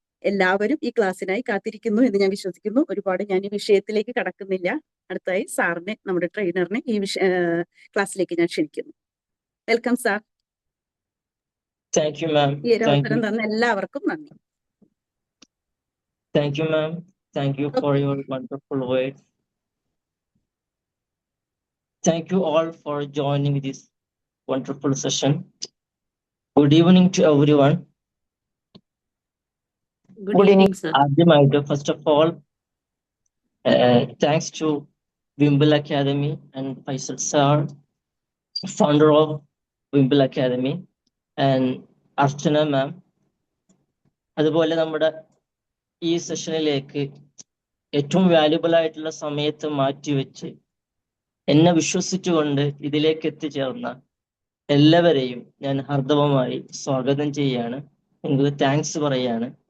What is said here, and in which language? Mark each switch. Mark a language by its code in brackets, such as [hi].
[ml] എല്ലാവരും ഈ ക്ലാസ്സിനായി കാത്തിരിക്കുന്നു എന്ന് ഞാൻ വിശ്വസിക്കുന്നു. ഒരുപാട് ഞാൻ ഈ വിഷയത്തിലേക്ക് കടക്കുന്നില്ല. അടുത്തായി സാറിനെ, നമ്മുടെ ട്രെയിനറിനെ ഈ ക്ലാസ്സിലേക്ക് ഞാൻ ക്ഷണിക്കുന്നു. [en] Welcome sir. Thank you, ma'am. [ml] ഈ ഒരു അവസരം തന്ന എല്ലാവർക്കും നന്ദി. [en] Thank you, ma'am. Thank you for your wonderful words. Thank you all for joining this wonderful session. Good evening to everyone. Good evening, sir. First of all, thanks to Wimble Academy and Faisal sir, founder of Wimble Academy, and Archana ma'am. [ml] അതുപോലെ നമ്മുടെ ഈ സെഷനിലേക്ക് ഏറ്റവും valuable ആയിട്ടുള്ള സമയത്ത് മാറ്റിവെച്ച് എന്നെ വിശ്വസിച്ചുകൊണ്ട് ഇതിലേക്ക് എത്തിച്ചേർന്ന എല്ലാവരെയും ഞാൻ ഹർദവമായി സ്വാഗതം ചെയ്യാണ്. നിങ്ങൾക്ക് താങ്ക്സ് പറയാണ്.